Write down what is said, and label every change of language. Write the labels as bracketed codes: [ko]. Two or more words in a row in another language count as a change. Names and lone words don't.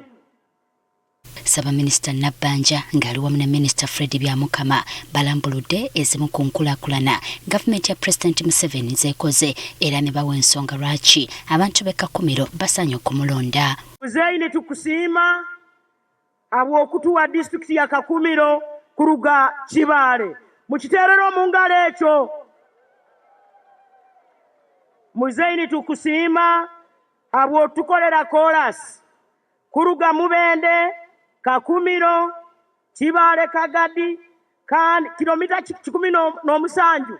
[lg] Minisita Nabbanja ng'ali wamu ne Minisita Fred Byamukama balambuludde ezimu ku nkulaakulana gavumenti ya President Museveni zeekoze era ne bawa ensonga lwaki abantu b'e Kakumiro basaanye okumulonda. [nyo] Muzeeyi tukusiima habw'okutuwa disitulikiti ya Kakumiro kuruga Kibaale. [lg] Mukiteerera mu ngalo ekyo. [nyo] Muzeeyi tukusiima habw'otukolera koolasi kuruga Mubende, Kakumiro, Kibaale, Kagadi, kilomita 17.